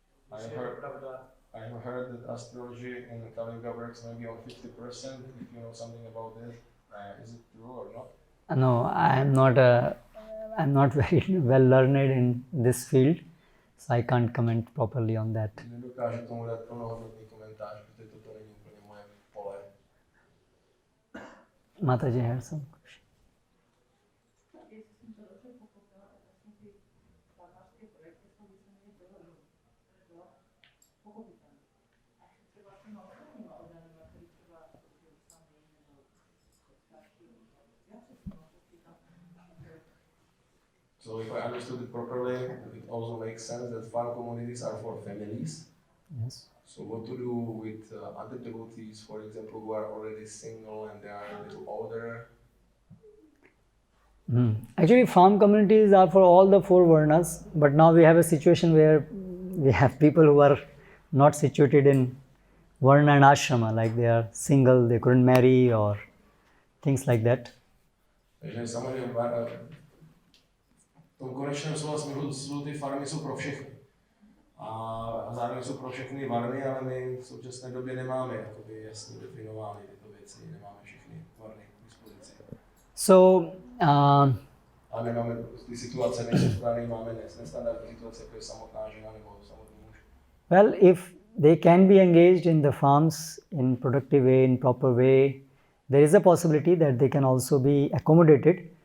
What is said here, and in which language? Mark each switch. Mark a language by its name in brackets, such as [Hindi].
[English] I have heard that astrology in Kali Yuga works maybe on 50%. If you know something about this, is it true or not? No, I'm not very well learned in this field, so I can't comment properly on that. [Czech] Nedokážu tomu dát plnohodnotný komentář, protože toto není úplně moje pole. [English] Mataji has some question. So if I understood it properly, it also makes sense that farm communities are for families. Yes. So what to do with other devotees, for example, who are already single and they are a little older? Actually, farm communities are for all the four Varnas, but now we have a situation where we have people who are not situated in Varna and Ashrama, like they are single, they couldn't marry or things like that. [Czech] Takže samozřejmě v tom konečném slova smyslu ty farmy jsou pro všechny. A zároveň jsou pro všechny varny, ale my v současné době nemáme jakoby jasně definovány tyto věci, nemáme všechny varny k dispozici. [English] So, [Czech] a nemáme ty situace, nejsou správné, máme nestandardní situace, jako je samotná žena nebo samotný muž. [English] Well, if they can be engaged in the farms in productive way, in proper way, there is a possibility that they can also be accommodated.